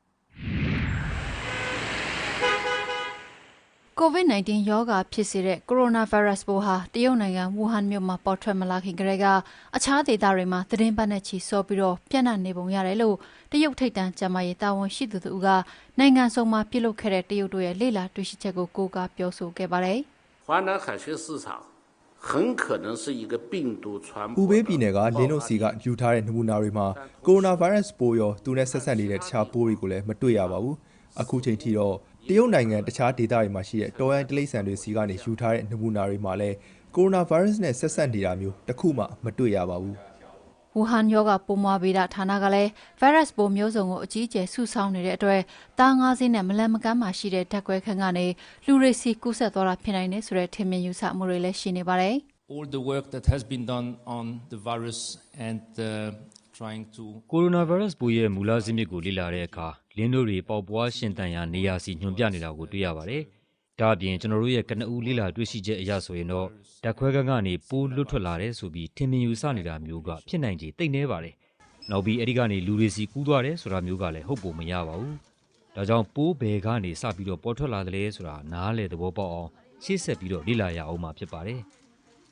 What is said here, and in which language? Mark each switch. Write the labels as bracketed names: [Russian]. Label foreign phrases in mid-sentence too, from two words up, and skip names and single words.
[Burmese] COVID-19 ရောဂါဖြစ်စေတဲ့ကိုရိုနာဗိုင်းရပ်စ်ပိုးဟာတရုတ်နိုင်ငံဝူဟန်မြို့မှာပေါ်ထွက်မလာခင်ကတည်းကအခြားဒေသတွေမှာသတင်းပတ်နဲ့ချီစောပြီးတော့ပြန့်နှံ့နေပုံရတယ်လို့တရုတ်ထိပ်တန်းကျန်းမာရေးတာဝန်ရှိသူတို့ကနိုင်ငံစုံမှာပြုလုပ်ခဲ့တဲ့တရုတ်တို့ရဲ့လေ့လာတွေ့ရှိချက်ကိုကိုးကားပြောဆိုခဲ့ပါတယ် [Chinese] ။华南海鲜市场很可能是一个病毒传播。 [Burmese] ဟူဘေးပြည်နယ်ကလင်းတို့စီကယူထားတဲ့နမူနာတွေမှာကိုရိုနာဗိုင်းရပ်စ်ပိုးရောသူနဲ့ဆက်ဆက်နေတဲ့တခြားပိုးတွေကိုလည်းမတွေ့ရပါဘူး။အခုချိန်ထိတော့တရုတ်နိုင်ငံတခြားဒေသတွေမှာရှိတဲ့တော်ရန်တိလိษံတွေစီကနေယူထားတဲ့နမူနာတွေမှာလည်းကိုရိုနာဗိုင်းရပ်စ်နဲ့ဆက်ဆက်နေတာမျိုးတစ်ခုမှမတွေ့ရပါဘူး ။ဝူဟန်ရောဂါပိုးမွှားဗေဒဌာနကလည်းဗိုင်းရပ်စ်ပိုးမျိုးစုံကိုအကြီးအကျယ်စုဆောင်းနေတဲ့အတွက်သားငါးစင်းနဲ့မလန်မကမ်းမှာရှိတဲ့ဓာတ်ကွဲခန်းကနေလူတွေစီကူးစက်သွားတာဖြစ်နိုင်တယ်ဆိုတဲ့ထင်မြင်ယူဆမှုတွေလည်းရှိနေပါတယ်။ [English] All the work that has been done on the virus and trying to [Burmese] ကိုရိုနာဗိုင်းရပ်စ်ပိုးရဲ့မူလဇစ်မြစ်ကိုလေ့လာတဲ့အခါလင်းတို့တွေပေါက်ပွားရှင်သန်ရာနေရာစီညွှန်ပြနေတာကိုတွေ့ရပါတယ်။ ဓဒါအပြင်ကျွန်တော်တို့ရဲ့ကနဦးလေးလာတွေ့ရှိချက်အရဆိုရင်တော့ဓာတ်ခွဲခန်းကနေပိုးလွတ်ထွက်လာတဲ့ဆိုပြီးထင်မြင်ယူဆနေတာမျိုးကဖြစ်နိုင်ခြေတိတ်နေပါတယ်။နောက်ပြီးအဲ့ဒီကနေလူတွေစီကူးသွားတယ်ဆိုတာမျိုးကလည်းဟုတ်ပုံမရပါဘူး။ဒါကြောင့်ပိုးဘယ်ကနေစပြီးတော့ပေါ်ထွက်လာတယ်လဲဆိုတာနားလည်သဘောပေါက်အောင်ရှေ့ဆက်ပြီးတော့လေ့လာရအောင်မှာဖြစ်ပါတယ်။